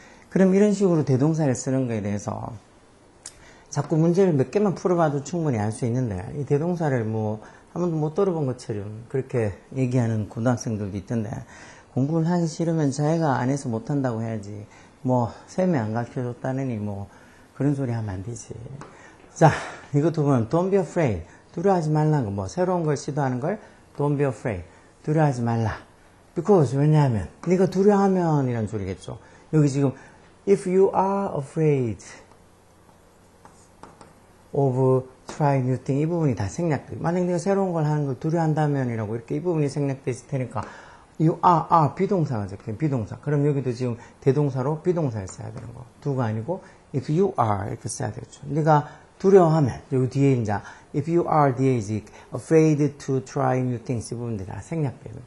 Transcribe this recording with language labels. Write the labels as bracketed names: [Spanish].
[Korean] 그럼 이런 식으로 대동사를 쓰는 거에 대해서 자꾸 문제를 몇 개만 풀어봐도 충분히 알 수 있는데 이 대동사를 뭐 한 번도 못 들어본 것처럼 그렇게 얘기하는 고등학생들도 있던데 공부를 하기 싫으면 자기가 안 해서 못한다고 해야지 뭐 쌤이 안 가르쳐줬다느니 뭐 그런 소리 하면 안 되지. 자, 이것도 보면 [English] don't be afraid, [Korean] 두려워하지 말라는 거. 뭐 새로운 걸 시도하는 걸 don't be afraid, 두려워하지 말라. [English] because [Korean] 왜냐하면 네가 두려워하면 이란 소리겠죠. 여기 지금 [English] if you are afraid of trying new thing, [Korean] 이 부분이 다 생략돼. 만약 네가 새로운 걸 하는 걸 두려워한다면 이라고 이렇게 이 부분이 생략돼 있을 테니까 [English] you are [Korean] 비동사가 적혀요. 비동사. 그럼 여기도 지금 대동사로 비동사를 써야 되는 거. do가 아니고 [English] if you are [Korean] 이렇게 써야 되겠죠. 네가 두려워하면 여기 뒤에 이제 [English] if you are [Korean] 뒤에 이제 [English] afraid to try new things [Korean] 이 부분들이 다 생략돼요.